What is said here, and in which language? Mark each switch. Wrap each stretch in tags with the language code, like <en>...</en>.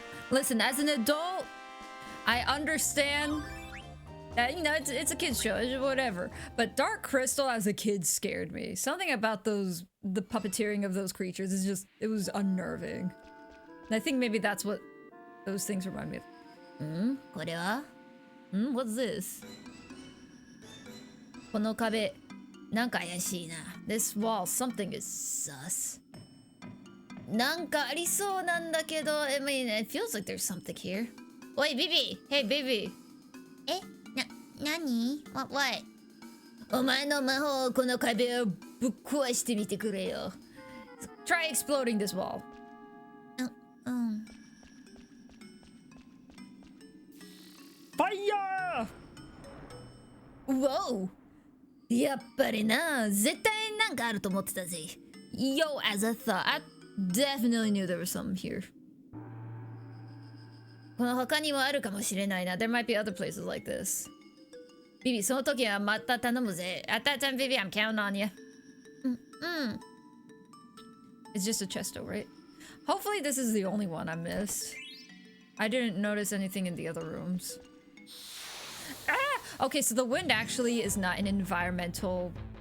<en>Listen, as an adult, I understand that, you know, it's a kid's show, it's whatever. But Dark Crystal as a kid scared me. Something about the puppeteering of those creatures is just, it was unnerving. And I think maybe that's what those things remind me of.</en> <ja>Kore wa?</ja> <en>What's this?</en> <ja>この壁、なんか怪しいな。</ja> <en>This wall, something is sus.</en> <ja>なんかありそうなんだけど、</ja> <en>I mean, it feels like there's something here.</en> <ja>おい、ビビ!</ja> <en>Hey,</en> <ja>ビビ! 何?</ja> <en>What?</en> <ja>お前の魔法、この壁をぶっ壊してみてくれよ。</ja> <en>Try exploding this wall. Fire! Whoa!</en> <ja>やっぱりな、絶対なんかあると思ってたぜ。</ja> <en>Yo, as I thought, I definitely knew there was something here.</en> <ja>この他にもあるかもしれないな。</ja> <en>There might be other places like this.</en> <ja>ビビ、その時はまた頼むぜ。</ja> <en>At that time, Vivi, I'm counting on you. It's just a chesto, right? Hopefully this is the only one I missed. I didn't notice anything in the other rooms. Ah! Okay, so the wind actually is not an environmental...</en>